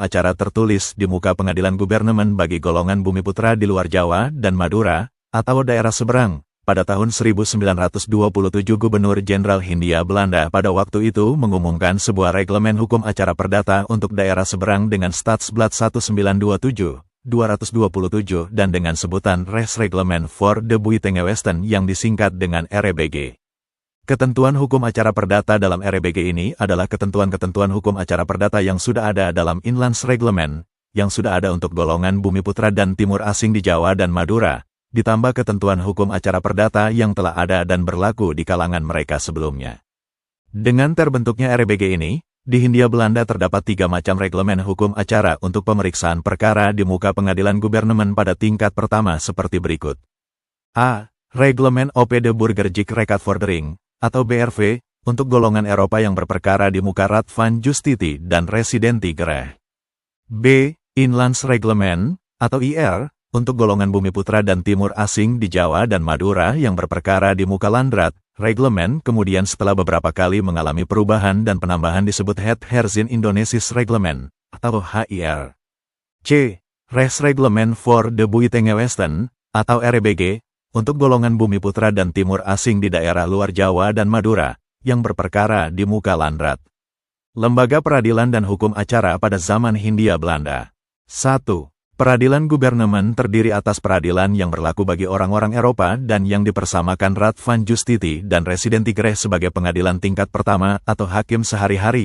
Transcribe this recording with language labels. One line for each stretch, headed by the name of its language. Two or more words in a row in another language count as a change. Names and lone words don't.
Indonesian: acara tertulis di muka pengadilan gubernemen bagi golongan Bumiputra di luar Jawa dan Madura atau daerah seberang, pada tahun 1927 Gubernur Jenderal Hindia Belanda pada waktu itu mengumumkan sebuah reglemen hukum acara perdata untuk daerah seberang dengan Statsblad 1927, 227 dan dengan sebutan Resreglement for the Buitengewesten yang disingkat dengan REBG. Ketentuan hukum acara perdata dalam REBG ini adalah ketentuan-ketentuan hukum acara perdata yang sudah ada dalam Inland Reglement, yang sudah ada untuk golongan Bumiputra dan Timur Asing di Jawa dan Madura, ditambah ketentuan hukum acara perdata yang telah ada dan berlaku di kalangan mereka sebelumnya. Dengan terbentuknya REBG ini, di Hindia Belanda terdapat 3 macam reglemen hukum acara untuk pemeriksaan perkara di muka pengadilan gubernemen pada tingkat pertama seperti berikut. A. Reglemen op de Burgerlijk Rechtsvordering, atau BRV, untuk golongan Eropa yang berperkara di muka Raad van Justitie dan Residenti Gerecht. B. Inland Reglement, atau IR, untuk golongan Bumiputra dan Timur Asing di Jawa dan Madura yang berperkara di muka Landrat, reglemen kemudian setelah beberapa kali mengalami perubahan dan penambahan disebut Het Herzien Indonesisch Reglement, atau HIR. C. Resreglement for the Buitengewesten, atau REBG, untuk golongan Bumiputra dan Timur Asing di daerah luar Jawa dan Madura, yang berperkara di muka Landrat. Lembaga peradilan dan hukum acara pada zaman Hindia Belanda. 1. Peradilan gubernemen terdiri atas peradilan yang berlaku bagi orang-orang Eropa dan yang dipersamakan Raad van Justitie dan Residenti Gerecht sebagai pengadilan tingkat pertama atau hakim sehari-hari.